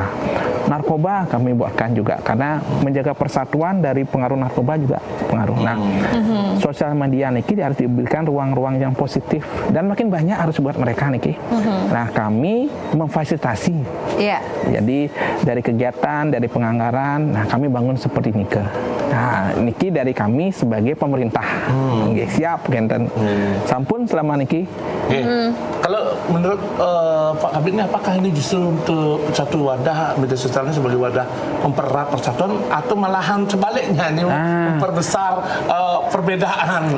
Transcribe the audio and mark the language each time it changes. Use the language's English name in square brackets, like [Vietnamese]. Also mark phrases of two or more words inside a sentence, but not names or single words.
[Indonesian] Narkoba kami buatkan juga karena menjaga persatuan dari pengaruh narkoba juga pengaruh. Nah, sosial media niki harus diberikan ruang-ruang yang positif dan makin banyak harus buat mereka niki. Nah, kami memfasilitasi. Jadi dari kegiatan, dari penganggaran, nah kami bangun seperti niki. Nah, niki dari kami sebagai pemerintah. Siap, [Balinese] Kenten. Sampun selama niki. [Indonesian] Kalau menurut Pak Kabit ini, apakah ini justru untuk satu wadah media sosialnya sebagai wadah mempererat persatuan atau malahan sebaliknya ini memperbesar perbedaan?